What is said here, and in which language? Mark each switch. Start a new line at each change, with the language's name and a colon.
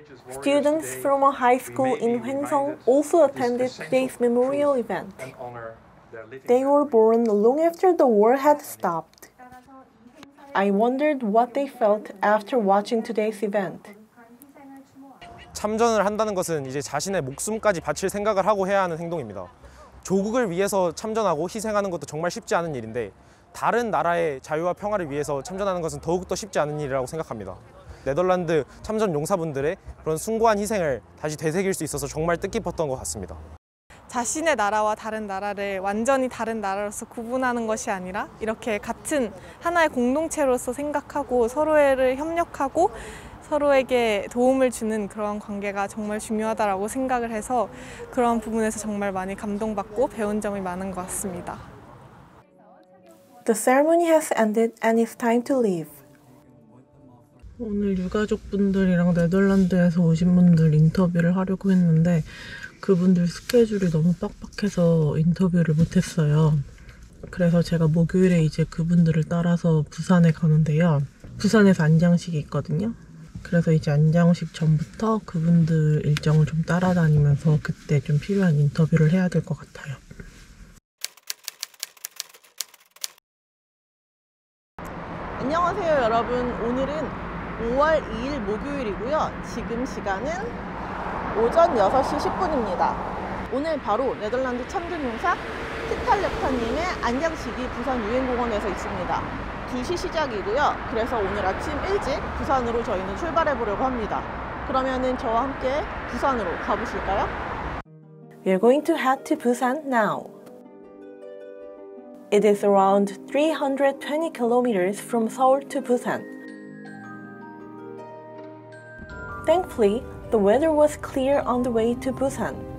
English: Students from a high school in Hwangsong also attended today's memorial event. They were born long after the war had stopped. I wondered what they felt after watching today's event.
Korean: 참전을 한다는 것은 이제 자신의 목숨까지 바칠 생각을 하고 해야 하는 행동입니다. 조국을 위해서 참전하고 희생하는 것도 정말 쉽지 않은 일인데 다른 나라의 자유와 평화를 위해서 참전하는 것은 더욱더 쉽지 않은 일이라고 생각합니다. 네덜란드 참전 용사분들의 그런 숭고한 희생을 다시 되새길 수 있어서 정말 뜻깊었던 것 같습니다. 자신의 나라와 다른 나라를 완전히 다른 나라로서 구분하는 것이 아니라 이렇게 같은 하나의 공동체로서 생각하고 서로를 협력하고 서로에게 도움을 주는 그런 관계가 정말 중요하다고 생각을 해서 그런 부분에서 정말 많이 감동받고 배운 점이 많은 것 같습니다.
English: The ceremony has ended and it's time to leave.
Korean: 오늘 유가족분들이랑 네덜란드에서 오신 분들 인터뷰를 하려고 했는데 그분들 스케줄이 너무 빡빡해서 인터뷰를 못했어요. 그래서 제가 목요일에 이제 그분들을 따라서 부산에 가는데요. 부산에서 안장식이 있거든요. 그래서 이제 안장식 전부터 그분들 일정을 좀 따라다니면서 그때 좀 필요한 인터뷰를 해야 될 것 같아요. 안녕하세요 여러분. 오늘은 5월 2일 목요일이고요. 지금 시간은 오전 6시 10분입니다. 오늘 바로 네덜란드 참전용사 티탈렙타님의 안장식이 부산 유엔공원에서 있습니다. 2시 시작이고요. 그래서 오늘 아침 일찍 부산으로 저희는 출발해 보려고 합니다. 그러면은 저와 함께 부산으로 가보실까요?
English: We're going to head to Busan now. It is around 320 kilometers from Seoul to Busan. Thankfully, the weather was clear on the way to Busan.